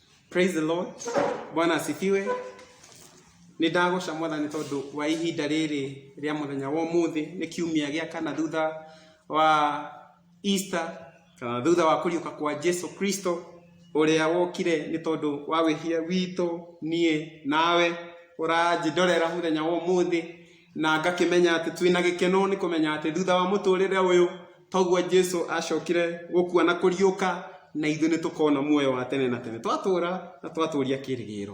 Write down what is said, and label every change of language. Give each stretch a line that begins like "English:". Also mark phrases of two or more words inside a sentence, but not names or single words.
English: Praise the Lord.
Swahili: Bwana asifiwe.
Kikuyu: Ni ndagocaa Mwathani tondu wa ihinda riri ria muthenya wa umuthi ni kiumia gia kana thutha wa Easter kana thutha wa kuriuka kwa Jesu Kristo uria wokire ni tondu wa wihia wito nie nawe uranjindorera muthenya wa umuthi na ngakimenya ati twina gikeno ni kumenya ati thutha wa muturire uyu toguo Jesu acokire gukua na kuriuka na ithu ni tukona muoyo wa tene na tene twatura na twaturia kirigiro.